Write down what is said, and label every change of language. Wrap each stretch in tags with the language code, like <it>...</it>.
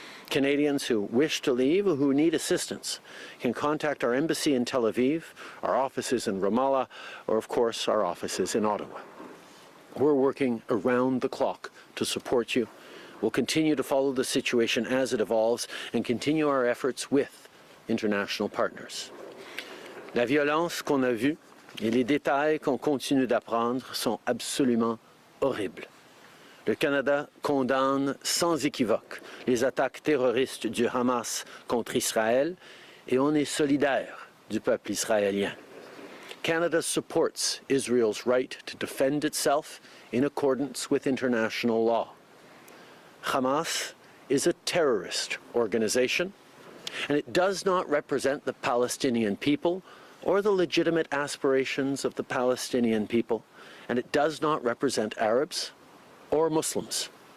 <en>Canadians who wish to leave or who need assistance can contact our embassy in Tel Aviv, our offices in Ramallah, or of course our offices in Ottawa. We're working around the clock to support you. We'll continue to follow the situation as it evolves and continue our efforts with international partners.</en> <fr>La violence qu'on a vue et les détails qu'on continue d'apprendre sont absolument horribles. Le Canada condamne sans équivoque les attaques terroristes du Hamas contre Israël et on est solidaire du peuple israélien.</fr> <en>Canada supports Israel's right to defend itself in accordance with international law. Hamas is a terrorist organization, and it does not represent the Palestinian people or the legitimate aspirations of the Palestinian people, and it does not represent Arabs or Muslims.</en>